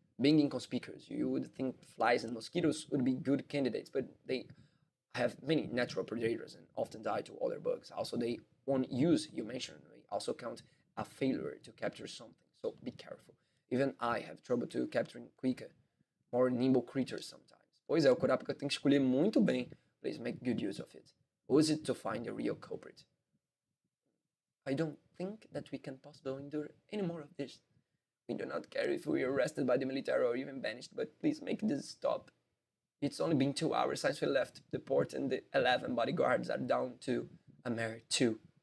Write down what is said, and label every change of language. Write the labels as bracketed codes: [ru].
[en] Being inconspicuous, you would think flies and mosquitoes would be good candidates, but they have many natural predators and often die to other bugs. Also, they won't use, you mentioned, they also count a failure to capture something, so be careful. Even I have trouble to capturing quicker, more nimble creatures sometimes. [pt] Pois é, o Kurapika tem que escolher muito bem. [en] Please make good use of it. Use it to find the real culprit. I don't think that we can possibly endure any more of this. We do not care if we are arrested by the military or even banished, but please make this stop. It's only been 2 hours since we left the port and the 11 bodyguards are down to a mere 2.